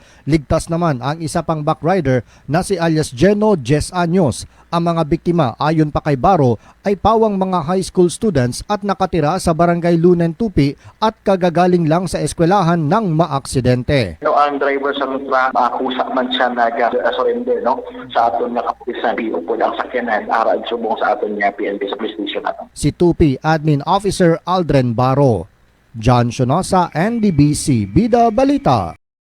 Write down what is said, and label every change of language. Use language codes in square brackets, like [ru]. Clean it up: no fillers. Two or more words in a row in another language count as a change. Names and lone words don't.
[tl] Ligtas naman ang isa pang backrider na si alias Geno, 10 anyos. Ang mga biktima ayon pa kay Baro ay pawang mga [en] high school students [tl] at nakatira sa Barangay Lunen, Tupi at kagagaling lang sa eskwelahan ng maaksidente. [hil] Ang driver sa truck, akusa man siya nag-surrender sa aton nga kapulisan. Upod ang sakyanan, arad subong sa aton nga PNP sa police station nato. Si Tupi Admin Officer Aldrin Baro. John Sionosa, NDBC, Bida Balita.